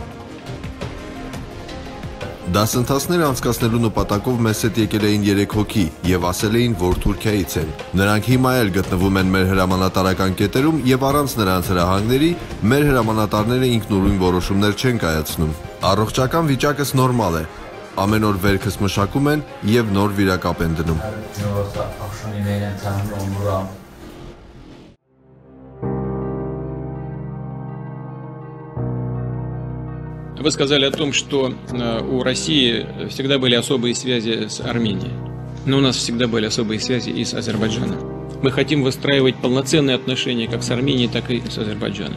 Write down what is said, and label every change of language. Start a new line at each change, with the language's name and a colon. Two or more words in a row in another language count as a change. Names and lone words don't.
Armenian: Դասընթացներ անցկացնելու նպատակով մեզ հետ եկել էին 3 հոգի եւ ասել էին, որ Թուրքիայից են։ Նրանք հիմա էլ գտնվում են մեր հրամանատարական կետերում եւ առանց նրանց հրահանգների մեր հրամանատարները ինքնուրույն որոշումներ չեն կայացնում։ Առողջական վիճակս նորմալ է։ Ամեն օր վերքս մշակում են եւ նոր վիրակապ են дնում։
Russian: Вы сказали о том, что у России всегда были особые связи с Арменией. Но у нас всегда были особые связи и с Азербайджаном. Мы хотим выстраивать полноценные отношения как с Арменией, так и с Азербайджаном.